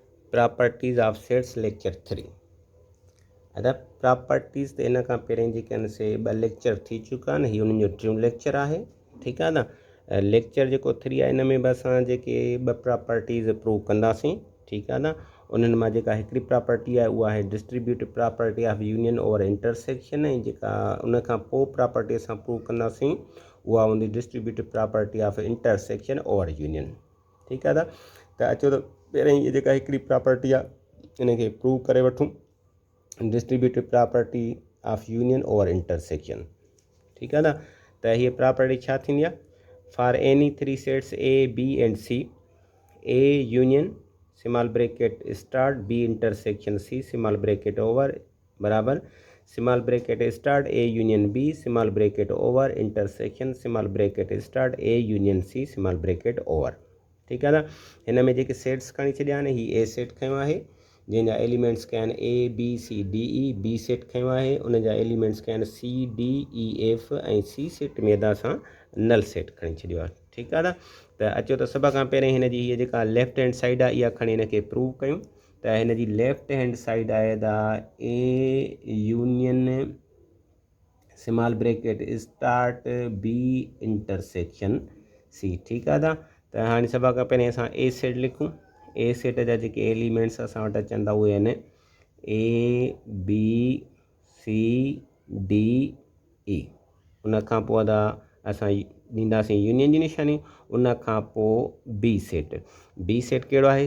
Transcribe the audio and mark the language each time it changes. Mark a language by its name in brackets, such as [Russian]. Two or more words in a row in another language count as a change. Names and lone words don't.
[English] Properties of Sets Lecture 3. [Sindhi] अदा प्रॉपर्टीज़ तो इन खां पहिरें जेके आहिनि से 2 लेक्चर थी चुका आहिनि। हीउ उन्हनि जो टियों लेक्चर आहे, ठीकु आहे न। लेक्चर जेको 3 आहे इन में बि असां जेके 2 प्रॉपर्टीज़ प्रूव कंदासीं, ठीकु आहे न। उन्हनि मां जेका हिकिड़ी प्रॉपर्टी आहे उहा आहे [English] distributive property of union over intersection, [Sindhi] ऐं जेका उन खां पोइ प्रॉपर्टी असां प्रूव कंदासीं उहा हूंदी [English] distributive property of intersection over union, [Sindhi] ठीकु आहे न। त अचो त पहिरें इहा जेका हिकिड़ी प्रॉपर्टी आहे इन खे प्रूव करे वठूं, [English] distributive property of union over intersection, [Sindhi] ठीकु आहे न। त हीअ प्रॉपर्टी छा थींदी आहे? [English] for any 3 sets A B and C, A union small bracket start B intersection C small bracket over बराबर small bracket start A union B small bracket over intersection small bracket start A union C small bracket over, [Sindhi] ठीकु आहे न। हिन में जेके सेट्स खणी छॾिया आहिनि, ही [English] A set [Sindhi] खयों आहे जंहिंजा एलिमेंट्स कया आहिनि [English] A B C D E, B set [Sindhi] खयों आहे उन जा एलिमेंट्स कया आहिनि [English] C D E F, [Sindhi] ऐं [English] C set [Sindhi] में असां [English] null set [Sindhi] खणी छॾियो आहे, ठीकु आहे न। त अचो त सभ खां पहिरें हिन जी हीअ जेका [English] left hand side [Sindhi] आहे इहा खणी हिन खे प्रूव कयूं। त हिन जी [English] left hand side [Sindhi] आहे त [English] A union small bracket start B intersection C, [Sindhi] ठीकु आहे न। त हाणे सभ खां पहिरें असां [English] A set [Sindhi] लिखूं। [English] A set [Sindhi] जा जेके एलिमेंट्स असां वटि अचनि था उहे आहिनि [English] A B C D E. [Sindhi] उन खां पोइ असां ॾींदासीं यूनियन जी निशानी। उन खां पोइ [English] B set, B set [Sindhi] कहिड़ो आहे?